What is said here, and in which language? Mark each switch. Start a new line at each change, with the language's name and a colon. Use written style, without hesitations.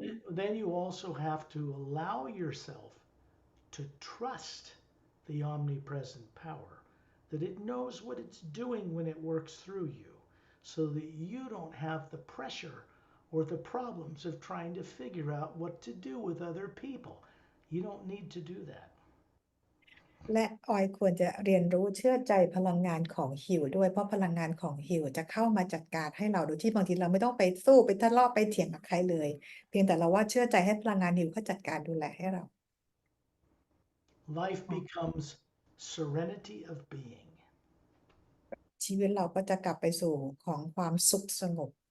English: then you also have to allow yourself to trust the omnipresent power, that it knows what it's doing when it works through you, so that you don't have the pressure or the problems of trying to figure out what to do with other people. You don't need to do that.
Thai: และออยควรจะเรียนรู้เชื่อใจพลังงานของฮิวด้วยเพราะพลังงานของฮิวจะเข้ามาจัดการให้เราโดยที่บางทีเราไม่ต้องไปสู้ไปทะเลาะไปเถียงกับใครเลยเพียงแต่เราว่าเชื่อใจให้พลังงานฮิวเขาจัดการดูแลให้เรา
English: Life becomes serenity of being.
Thai: ชีวิตเราก็จะกลับไปสู่ของความสุขสงบ